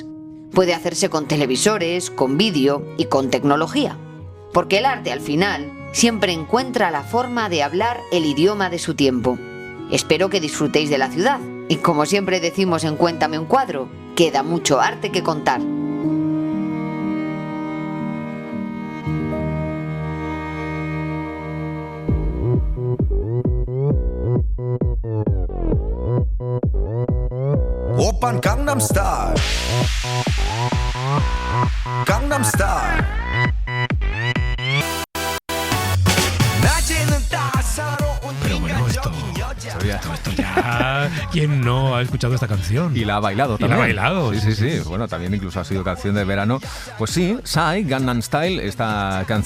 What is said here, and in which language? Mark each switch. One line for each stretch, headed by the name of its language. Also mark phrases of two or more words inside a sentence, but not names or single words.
Spanish: Puede hacerse con televisores, con vídeo y con tecnología. Porque el arte al final siempre encuentra la forma de hablar el idioma de su tiempo. Espero que disfrutéis de la ciudad. Y como siempre decimos en Cuéntame un cuadro, queda mucho arte que contar.
Korean: 오빤 강남 스타일 강남 스타일
Spanish: Pero bueno, esto ya... ¿Quién no ha escuchado esta canción? Y la ha bailado Y también. la ha bailado. Sí. Bueno, también incluso ha sido canción de verano. Pues sí, Psy, Gangnam Style, esta canción...